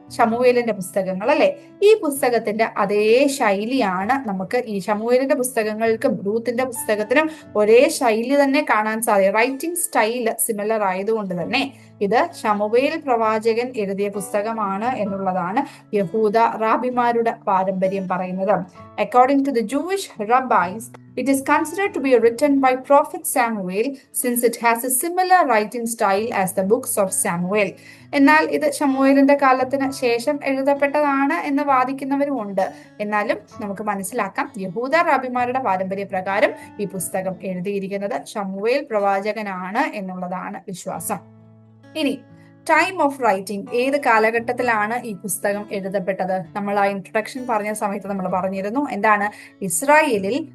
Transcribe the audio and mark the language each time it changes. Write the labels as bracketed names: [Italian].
[Malayalam] ശമൂവേലിന്റെ പുസ്തകങ്ങൾ, അല്ലെ? ഈ പുസ്തകത്തിന്റെ അതേ ശൈലിയാണ് നമുക്ക് ഈ ശമൂവേലിന്റെ പുസ്തകങ്ങൾക്കും റൂത്തിന്റെ പുസ്തകത്തിനും ഒരേ ശൈലി തന്നെ കാണാൻ സാധിക്കും. റൈറ്റിംഗ് സ്റ്റൈല് സിമിലർ ആയതുകൊണ്ട് തന്നെ ഇത് ശമൂവേൽ പ്രവാചകൻ എഴുതിയ പുസ്തകമാണ് എന്നുള്ളതാണ് യഹൂദ റാബിമാരുടെ പാരമ്പര്യം പറയുന്നത്. [English] According to the Jewish rabbis, it is considered to be written by Prophet Samuel since it has a similar writing style as the books of Samuel. [Malayalam] എന്നാൽ ഇത് ശമൂവേലിന്റെ കാലത്തിന് ശേഷം എഴുതപ്പെട്ടതാണ് എന്ന് വാദിക്കുന്നവരും ഉണ്ട്. എന്നാലും നമുക്ക് മനസ്സിലാക്കാം, യഹൂദ റാബിമാരുടെ പാരമ്പര്യ പ്രകാരം ഈ പുസ്തകം എഴുതിയിരിക്കുന്നത് ശമൂവേൽ പ്രവാചകനാണ് എന്നുള്ളതാണ് വിശ്വാസം. ഇനി ടൈം ഓഫ് റൈറ്റിംഗ്. ഏത് കാലഘട്ടത്തിലാണ് ഈ പുസ്തകം എഴുതപ്പെട്ടത്? നമ്മൾ ആ ഇൻട്രൊഡക്ഷൻ പറഞ്ഞ സമയത്ത് നമ്മൾ പറഞ്ഞിരുന്നു. എന്താണ്? ഇസ്രായേലിൽ